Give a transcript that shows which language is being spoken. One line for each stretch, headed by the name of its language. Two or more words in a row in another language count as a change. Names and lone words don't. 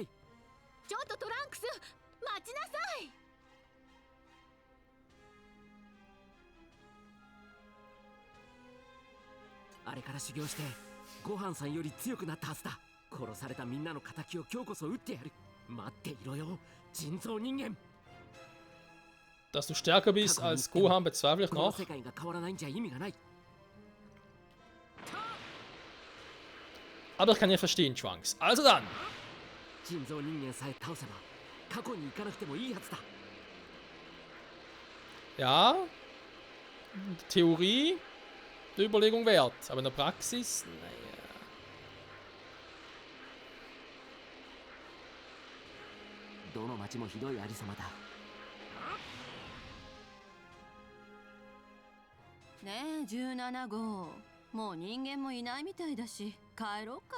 Japanese: ちょっとトランクス、待ちなさい。あれから修行してごはんさんより強くなったはずだ。殺されたみんなの仇を今日こそ撃ってやる。待っていろよ、人造人間。
German: Dass du stärker bist als Gohan bezweifle ich
Japanese: この
German: noch.
Japanese: 世界が変わらないんじゃ意味がない。
German: Aber ich kann ja verstehen, Trunks. Also dann.
Japanese: 人造人間さえ倒せば過去に行かなくてもいいはずだ。
German: Ja. Theorie. Der Überlegung wert. Aber in der Praxis, naja.
Japanese: どの町もひどいありさまだ。ねえ17号、もう人間もいないみたいだし帰ろうか。